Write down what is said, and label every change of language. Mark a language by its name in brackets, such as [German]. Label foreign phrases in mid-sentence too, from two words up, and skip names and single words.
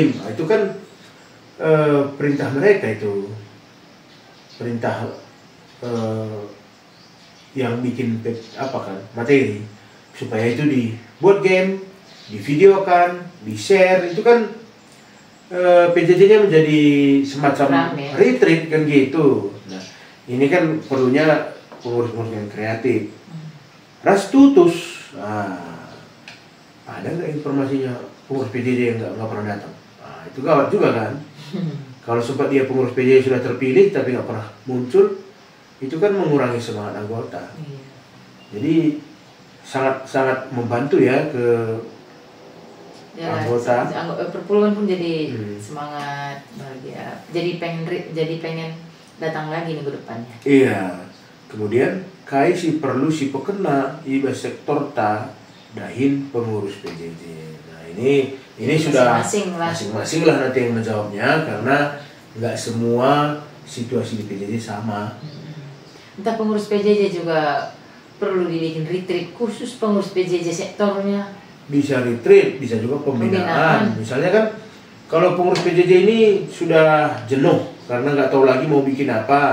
[Indonesian] Nah, itu kan perintah mereka, itu perintah yang bikin apa kan, materi supaya itu dibuat game, divideokan, di-share. Itu kan PJJ-nya menjadi semacam retreat kan gitu. Nah, ini kan perlunya pengurus-pengurus yang kreatif. [Batak Karo] Ras tutus. [Indonesian] Nah, ada nggak informasinya pengurus PJJ yang nggak pernah datang? Nah, itu gawat juga kan. Kalau sempat dia pengurus PJJ sudah terpilih tapi nggak pernah muncul, itu kan mengurangi semangat anggota. Jadi sangat membantu ya ke anggota. Perpuluhan pun jadi semangat, bahagia. Jadi pengen datang lagi nih ke depannya. Iya. [Batak Karo] Kemudian kai si perlu si pekena iba sektor ta dahin pengurus PJJ. [Indonesian] Nah ini sudah masing-masing lah nanti yang menjawabnya, karena nggak semua situasi di PJJ sama. Entah pengurus PJJ juga perlu dibikin retreat khusus pengurus PJJ sektornya. Bisa retreat, bisa juga pembinaan. Misalnya kan kalau pengurus PJJ ini sudah jenuh karena nggak tahu lagi mau bikin apa.